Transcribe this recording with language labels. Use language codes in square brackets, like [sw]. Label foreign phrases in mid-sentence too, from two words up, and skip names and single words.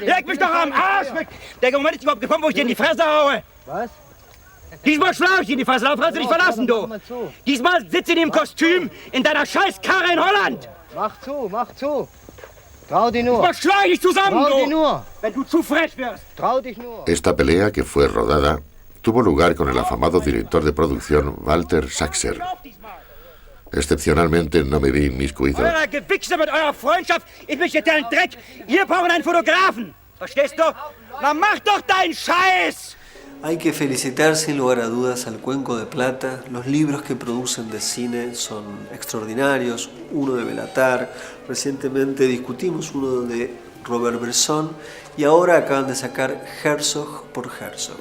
[de] Leg mich doch am Arsch weg. Der Moment ist überhaupt gekommen, wo ich dir in die Fresse haue. Was? Diesmal schlage ich dir in die Fresse, darauf kannst du dich verlassen, du. Diesmal sitze ich in dem Kostüm in deiner Scheißkarre in Holland. Mach zu, mach zu. Trau dich nur. Diesmal schlage ich dich zusammen, Trau dich du. nur. Wenn du zu frech wirst. Trau dich nur. [es] Esta pelea, que fue rodada, tuvo lugar con el afamado director de producción Walter Saxer. Excepcionalmente no me vi inmiscuido. [de] Euer Gewichse mit eurer Freundschaft, ich mich jetzt einen Dreck. Wir brauchen einen Fotografen. Verstehst du? Na mach doch deinen Scheiß. [es] Hay que felicitar sin lugar a dudas al Cuenco de Plata. Los libros que producen de cine son extraordinarios. Uno de Belatar, recientemente discutimos uno de Robert Bresson y ahora acaban de sacar Herzog por Herzog.